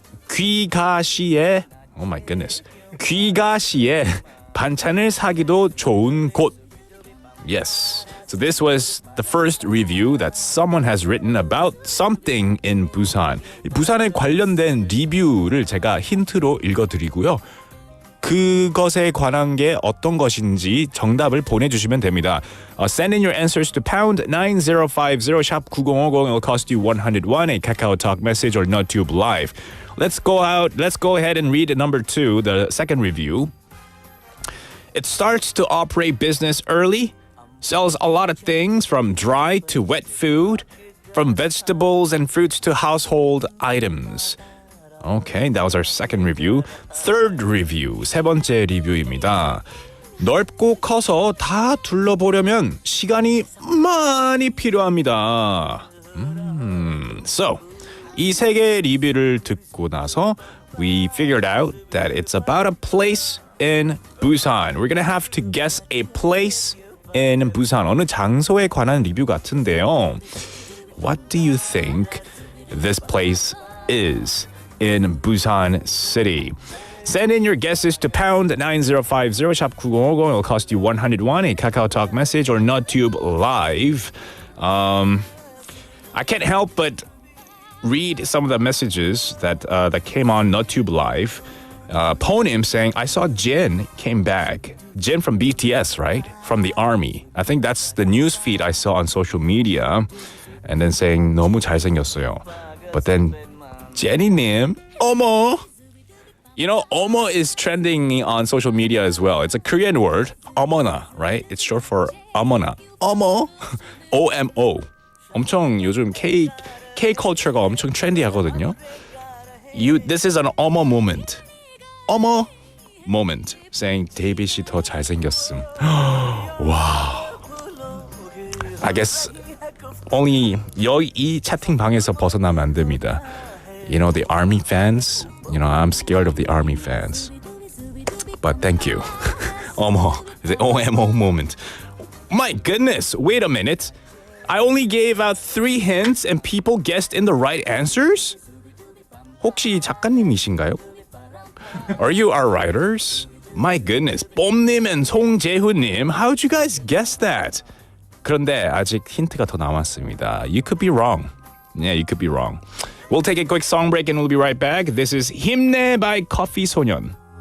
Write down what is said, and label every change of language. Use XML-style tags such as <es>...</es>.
<ko>귀가시에</ko> <en>oh my goodness.</en> <ko>귀가시에 반찬을 사기도 좋은 곳.</ko> <en>Yes. So this was the first review that someone has written about something in Busan.</en> <ko>부산에 관련된 리뷰를 제가 힌트로 읽어드리고요. 그것에 관한 게 어떤 것인지 정답을 보내주시면 됩니다.</ko> <en>Send in your answers to pound 9050 샵 9050. It'll cost you 101, a Kakao Talk message or NoTube Live. Let's go ahead and read number 2, the second review. It starts to operate business early, sells a lot of things from dry to wet food, from vegetables and fruits to household items. Okay, that was our second review. Third review,</en> <ko>세 번째 리뷰입니다. 넓고 커서 다 둘러보려면 시간이 많이 필요합니다.</ko> <en>So,</en> <ko>이 세 개의 리뷰를 듣고 나서</ko> <en>we figured out that it's about a place in Busan. We're gonna have to guess a place in Busan.</en> <ko>어느 장소에 관한 리뷰 같은데요.</ko> <en>What do you think this place is in Busan City? Send in your guesses to pound 9050 샵 9050. It'll cost you 101, a Kakao Talk message or NoTube Live. I can't help but read some of the messages that came on NotTube Live. Ponim saying, I saw Jin came back. Jin from BTS, right? From the army. I think that's the news feed I saw on social media. And then saying,</en> <ko>너무 잘생겼어요.</ko> <en>But then, Jenny님, 어머! You know, 어머 is trending on social media as well. It's a Korean word, 어머나, right? It's short for 어머나.</en> <ko>어머! OMO. 엄청 요즘 K culture가 엄청 trendy하거든요.</ko> <en>This is an 어머 moment. 어머 moment.</en> <ko>Saying 데이빗이 더 잘생겼음.</ko> <en>wow. I guess only</en> <ko>이 채팅방에서 벗어나면 안 됩니다.</ko> <en>You know, the army fans. You know, I'm scared of the army fans. But thank you. 어머, the OMO moment. My goodness, wait a minute. I only gave out 3 hints and people guessed in the right answers?</en> <ko>혹시 작가님이신가요?</ko> <en>Are you our writers? My goodness, 뽐님 and 송재훈님, how'd you guys guess that?</en> <ko>그런데 아직 힌트가 더 남았습니다.</ko> <en>You could be wrong. Yeah, you could be wrong. We'll take a quick song break and we'll be right back. This is 힘내 by 커피 소년.</en>